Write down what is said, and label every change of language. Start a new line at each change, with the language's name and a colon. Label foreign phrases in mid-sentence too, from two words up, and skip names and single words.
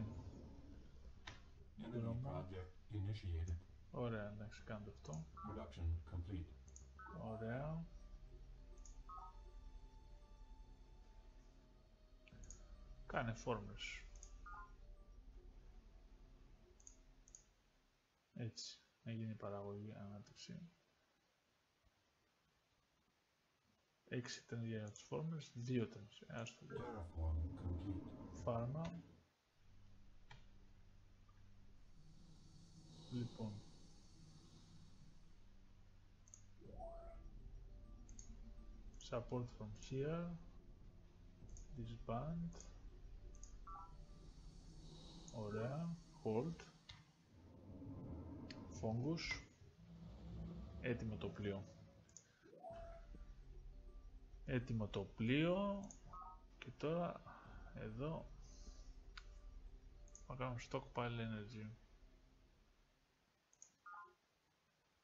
English: Enemy project initiated.
Greek: Ωραία, εντάξει, κάντε αυτό.
English: Production complete.
Greek: Ωραία. Κάνε φόρμες. Έτσι, να γίνει η παραγωγή, ανάπτυξη. 6 ήταν για τις φόρμες, 2 ήταν. Άστο.
English: Terraform complete.
Greek: Φάρμα. Λοιπόν.
English: Support from here. Disband. Ωραία. Hold. Fungus.
Greek: Έτοιμο το πλοίο. Έτοιμο το πλοίο. Και τώρα εδώ θα κάνουμε
English: stockpile energy.